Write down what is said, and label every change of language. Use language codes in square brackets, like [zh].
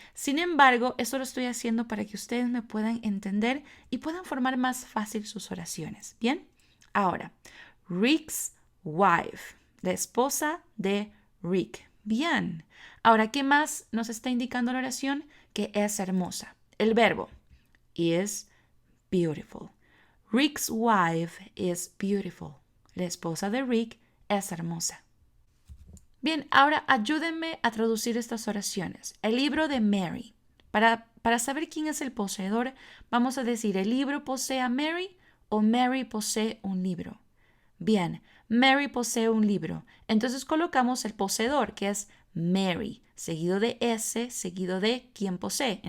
[es] Sin embargo, eso lo estoy haciendo para que ustedes me puedan entender y puedan formar más fácil sus oraciones. ¿Bien? Ahora, Rick's wife, la esposa de Rick. Bien. Ahora, ¿qué más nos está indicando la oración? Que es hermosa. El verbo is beautiful. [en] Rick's wife is beautiful. [es] La esposa de Rick es hermosa. Bien, ahora ayúdenme a traducir estas oraciones. El libro de Mary. Para saber quién es el poseedor, vamos a decir, ¿el libro posee a Mary o Mary posee un libro? Bien, Mary posee un libro. Entonces colocamos el poseedor, que es Mary, seguido de S, seguido de quién posee.